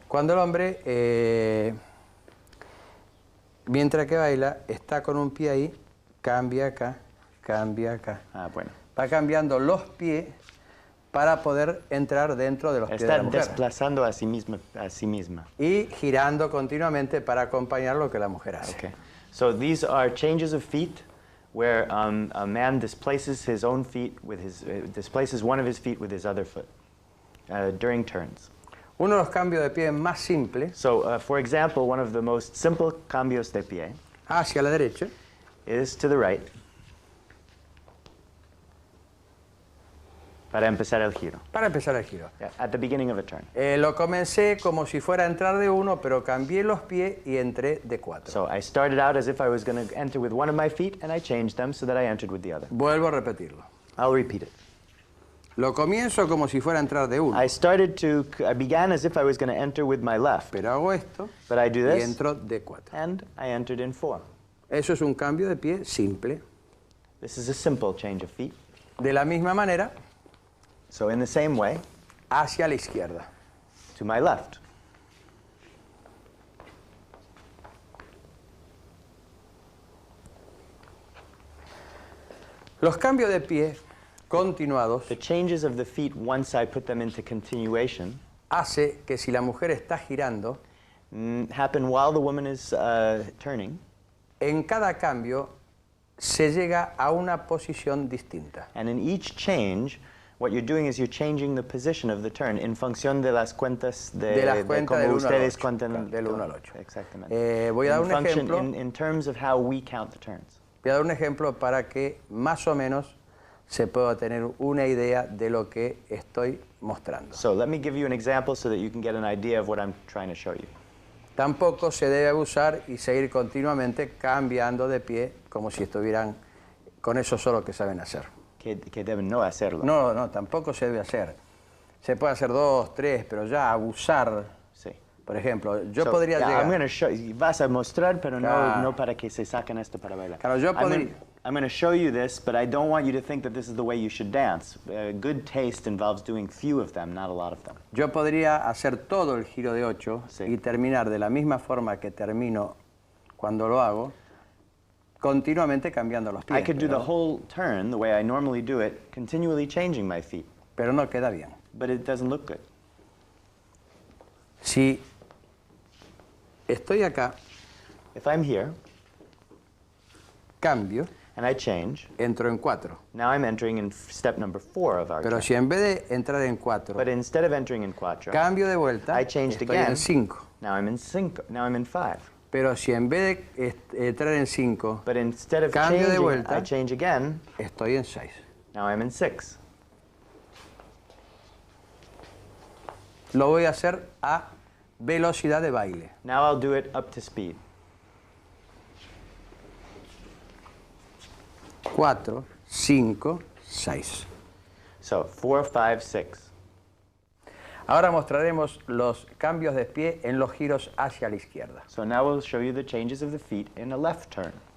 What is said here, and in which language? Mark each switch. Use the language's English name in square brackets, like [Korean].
[Spanish] Cuando el hombre, mientras que baila, está con un pie ahí, cambia acá, cambia acá. Ah, bueno. Va cambiando los pies para poder entrar dentro de los pies de la mujer. Está desplazando a sí misma. Y girando continuamente para acompañar lo que la mujer hace. [English] Okay. So these are changes of feet where a man displaces his own feet with displaces one of his feet with his other foot during turns. [Spanish] Uno de los cambios de pie más simples. [English] So, for example, one of the most simple cambios de pie [Spanish] hacia la derecha [English] is to the right [Spanish] para empezar el giro. Para empezar el giro. [English] Yeah, at the beginning of a turn. [Spanish] Lo comencé como si fuera a entrar de uno, pero cambié los pies y entré de 4. [English] So I started out as if I was going to enter with one of my feet, and I changed them so that I entered with the other. [Spanish] Vuelvo a repetirlo. [English] I'll repeat it. [Spanish] Lo comienzo como si fuera a entrar de uno. [English] I began as if I was going to enter with my left. [Spanish] Pero hago esto [English] but I do [Spanish] y [English] this, [Spanish] entro de 4. [English] And I entered in 4. [Spanish] Eso es un cambio de pie simple. [English] This is a simple change of feet. [Spanish] De la misma manera, [English] so in the same way, [Spanish] hacia la izquierda. [English] To my left. [Spanish] Los cambios de pie continuados, [English] the changes of the feet once I put them into continuation, [Spanish] hace que si la mujer está girando, [English] happen while the woman is turning. [Spanish] En cada cambio se llega a una posición distinta. [English] And in each change, what you're doing is you're changing the position of the turn in [Spanish] función de las cuentas de como ustedes cuentan del 1 al 8. Exactamente. Voy a dar un ejemplo. [English] In terms of how we count the turns. [Spanish] Voy a dar un ejemplo para que más o menos se puede tener una idea de lo que estoy mostrando. [English] So let me give you an example so that you can get an idea of what I'm trying to show you. [Spanish] Tampoco se debe abusar y seguir continuamente cambiando de pie como si estuvieran con eso solo que saben hacer. Que deben no hacerlo. No, tampoco se debe hacer. Se puede hacer 2, 3, pero ya abusar. Sí. Por ejemplo, yo podría llegar... [English] I'm going to show you. [Spanish] Vas a mostrar, pero Claro. no para que se saquen esto para bailar. Claro, yo podría... [English] I'm going to show you this, but I don't want you to think that this is the way you should dance. Good taste involves doing few of them, not a lot of them. [Spanish] Yo podría hacer todo el giro de 8 Sí. y terminar de la misma forma que termino cuando lo hago, continuamente cambiando los pies. [English] I could do the whole turn the way I normally do it, continually changing my feet, [Spanish] Pero no queda bien. [English] but it doesn't look good. [Spanish] Si estoy acá, [English] If I'm here [Spanish] cambio, [English] and I change, [Spanish] entro en 4. [English] now I'm entering in step number 4 of our [Spanish] Pero [English] turn. [Spanish] si en vez de entrar en 4, [English] But instead of entering in quattro, [Spanish] cambio de vuelta, [English] I changed [Spanish] estoy [English] again. [Spanish] en 5. [English] Now I'm in 5. [Spanish] Pero si en vez de entrar en 5, [English] But instead of [Spanish] Cambio de [English] changing, [Spanish] vuelta. [English] I change again. [Spanish] estoy en 6. [English] Now I'm in 6. [Spanish] Lo voy a hacer a velocidad de baile. [English] Now I'll do it up to speed. [Spanish] 4, 5, 6. [English] So 4, 5, 6. [Spanish] Ahora mostraremos los cambios de pie en los giros hacia la izquierda. [English] So now we'll show you the changes of the feet in a left turn.